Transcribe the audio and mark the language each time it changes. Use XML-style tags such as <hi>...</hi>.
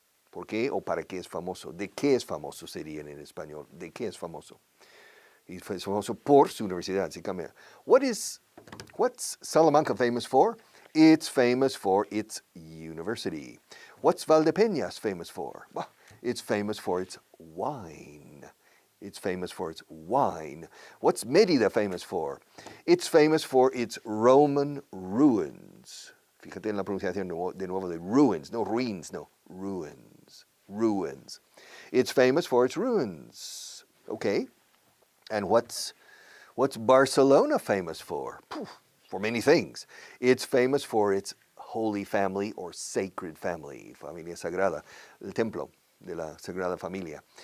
<es>¿Por qué o para qué es famoso? ¿De qué es famoso sería en español? ¿De qué es famoso? Y es famoso por su universidad, se cambia.</es> <en>What's Salamanca famous for? It's famous for its university. What's Valdepeñas famous for? Well, it's famous for its wine. It's famous for its wine. What's Mérida famous for? It's famous for its Roman ruins.</en> <es>Fíjate en la pronunciación de nuevo de ruins, no ruins, no, ruins.</es> <en>Ruins. It's famous for its ruins. Okay. And what's Barcelona famous for? For many things. It's famous for its Holy Family or Sacred Family, Familia Sagrada,</en> <es>el templo de la Sagrada Familia.</es>